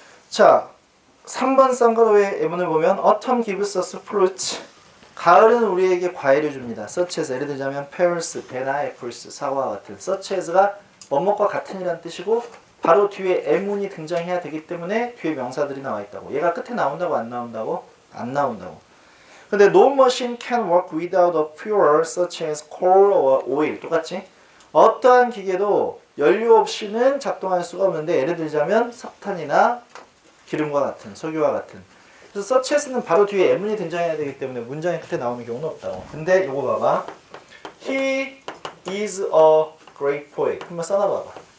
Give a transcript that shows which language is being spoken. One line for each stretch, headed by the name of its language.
Korean: 자, 3번 쌍가로의 예문을 보면
English: Autumn gives us fruit.
Korean: 가을은 우리에게 과일을 줍니다. such as, 예를 들자면 pears, 배나 apples, 사과와 같은. such as가 뭐뭐과 같은이라는 뜻이고 바로 뒤에 M문이 등장해야 되기 때문에 뒤에 명사들이 나와 있다고. 얘가 끝에 나온다고 안 나온다고? 안 나온다고. 근데
English: no machine can work without a fuel such as coal or oil.
Korean: 똑같지? 어떠한 기계도 연료 없이는 작동할 수가 없는데 예를 들자면 석탄이나 기름과 같은, 석유와 같은. 그래서 such as는 바로 뒤에 M문이 등장해야 되기 때문에 문장의 끝에 나오는 경우는 없다고. 근데 요거 봐봐.
English: He is a great poet.
Korean: 한번 써놔봐봐.